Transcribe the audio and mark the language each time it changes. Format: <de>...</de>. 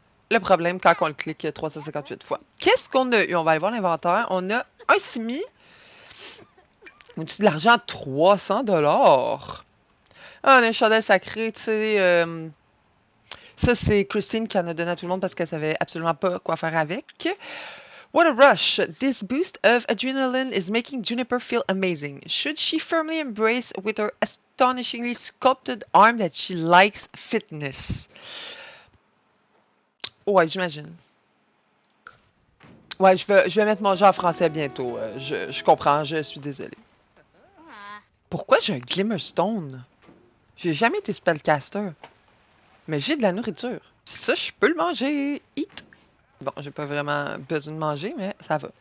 <fr>Le problème quand on le clique 358 fois. Qu'est-ce qu'on a eu? On va aller voir l'inventaire. On a un simi. Au-dessus de l'argent, 300$. Ah, on a un chandail sacré, tu sais. Ça, c'est Christine qui en a donné à tout le monde parce qu'elle savait absolument pas quoi faire avec.</fr> <en>What a rush! This boost of adrenaline is making Juniper feel amazing. Should she firmly embrace with her astonishingly sculpted arm that she likes fitness?</en> <fr>Ouais, j'imagine. Ouais, je vais mettre mon jeu en français bientôt. Je comprends, je suis désolé. Pourquoi j'ai un Glimmerstone? J'ai jamais été spellcaster. Mais j'ai de la nourriture. Ça, je peux le manger. Eat. Bon, j'ai pas vraiment besoin de manger, mais ça va.</fr>